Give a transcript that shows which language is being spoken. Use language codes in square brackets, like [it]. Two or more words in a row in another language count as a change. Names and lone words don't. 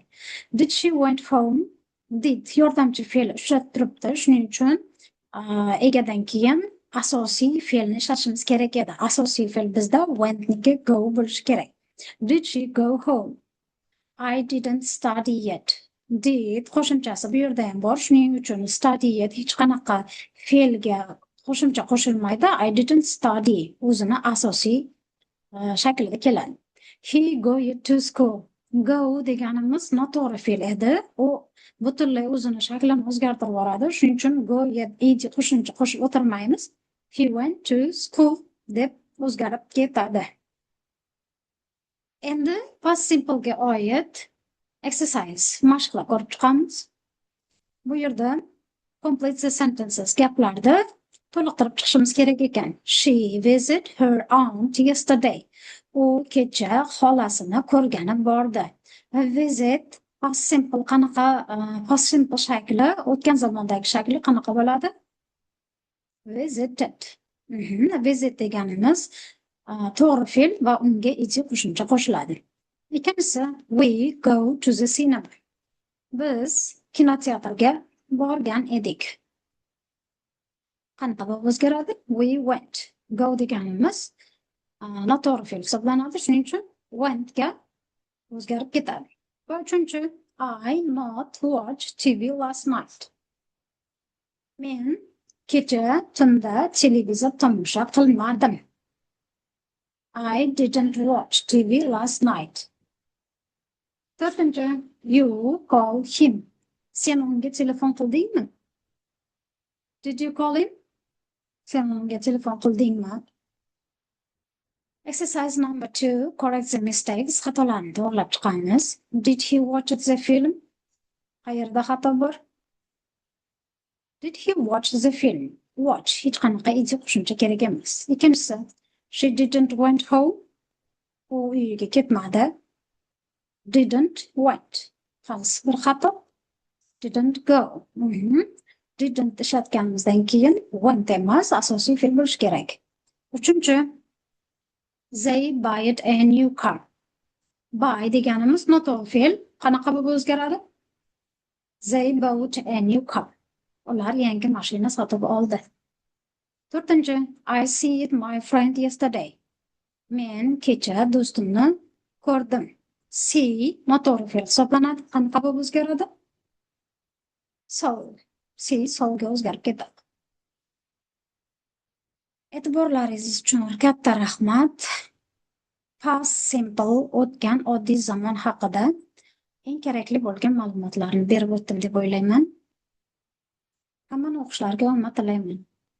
[en] Did she went home? [uz] Did yordamchi fe'l ishlatib turibdi. Shuning uchun egadan keyin asosiy fe'lni ishlatishimiz kerak edi. Asosiy fe'l bizda [en] wentniki go [uz] bo'lishi kerak. [en] Did she go home? I didn't study yet. [uz] Did qo'shimchasi bu yerda ham bor. Shuning uchun [en] study yet [uz] hech qanaqa fe'lga qo'shimcha qo'shilmaydi. [en] I didn't study [uz] o'zini asosiy shaklida keladi. [en] He go to school. [uz] Go deganimiz noto'g'ri fe'l edi. U butunlay o'zini shaklini o'zgartirib yuboradi. Shuning uchun [en] go ed [uz] qo'shimcha qo'shib o'tirmaymiz. [en] He went to school [uz] deb o'zgarib ketadi. Endi [en] past simple'ga [uz] oid exercise mashqlar ko'rib chiqamiz. Bu yerda [en] complete the sentences [uz] gaplarni to'liqtirib chiqishimiz kerak ekan. [en] She visited her aunt yesterday. [uz] U kecha xolasini ko'rgani bordi. [en] Visit past simple [uz] qanaqa [en] past simple [uz] shakli, o'tgan zamondagi shakli qanaqa bo'ladi? [en] Visited. [uz] Visit deganimiz to'g'ri fe'l va unga ijro qo'shimcha qo'shiladi. Ikkinchisi, [en] we go to the cinema. [uz] Biz kinoteatrga borgan edik. Qanaqa bo'lib o'zgaradi? [en] We went. [uz] Go deganimiz noto'g'ri fe'l hisoblanadi, shuning uchun went ga o'zgarib ketadi. Va uchinchi, [en] I not watch TV last night. [uz] Men kecha tunda televizor tomosha qilmadim. [en] I didn't watch TV last night. To'rtinchi, you call him. [uz] Sen unga telefon qildingmi? [en] Did you call him? [uz] Sen unga telefon qildingmi? [en] Exercise number 2, correct the mistakes. [uz] Xatolarni to'g'rilab chiqamiz. [en] Did he watch the film? [uz] Qayerda xato bor? [en] Did he watch the film? [uz] Watch hech qanaqa ijro qo'shimcha kerak emas. Ikkinchisi, [en] she didn't went home. [uz] U uyiga ketmadi. [en] Didn't went. [uz] Xalos, bir xato. [en] Didn't go. [uz] Didn't ishlatganimizdan keyin went emas, asosiy fe'l bo'lishi kerak. Uchinchi, [en] they bought a new car. [uz] Buy deganimiz noto'g'ri fe'l. Qanaqa bo'lib o'zgaradi? [en] They bought a new car. [uz] Ular yangi mashina sotib oldi. To'rtinchi, [en] I see my friend yesterday. [uz] Men kecha do'stimni ko'rdim. See noto'g'ri fe'l hisoblanadi. Qanaqa bo'lib o'zgaradi? [en] Saw. See sawga [uz] o'zgarib ketadi. E'tiborlaringiz uchun katta rahmat. [en] Past simple [uz] o'tgan oddiy zamon haqida eng kerakli bo'lgan ma'lumotlarni berib o'tdim deb o'ylayman. Hammani o'qishlariga omad tilayman.